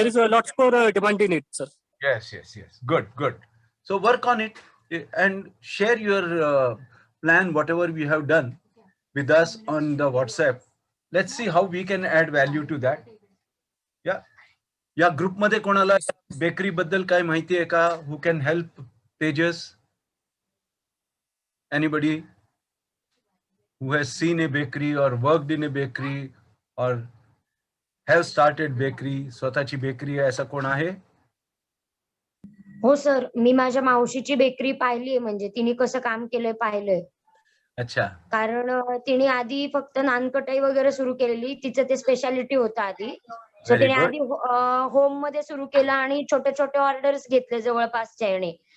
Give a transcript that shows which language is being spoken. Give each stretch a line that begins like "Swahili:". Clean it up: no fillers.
English: there is a lot more demand in it sir. Yes. Good. So work on it and share your plan, whatever we have done, with us on the WhatsApp. Let's see how we can add value to that. Yeah.
Marathi: या group मध्ये कोणाला bakery बद्दल काय माहिती आहे का?
English: Who can help Tejas? Anybody who has seen a bakery or worked in a bakery or have started bakery,
Marathi: स्वतःची bakery आहे असं कोण आहे? हो सर, मी माझ्या मावशीची बेकरी पाहिली, म्हणजे तिने कसं काम केलंय पाहिलंय. अच्छा. कारण तिने आधी फक्त नानकटाई वगैरे सुरू केलेली, तिचं ते स्पेशालिटी होतं आधी.
English: so Very
Marathi: तिने
English: good.
Marathi: आधी होम मध्ये सुरू केलं आणि छोटे छोटे ऑर्डर्स घेतले जवळपासच्या याने.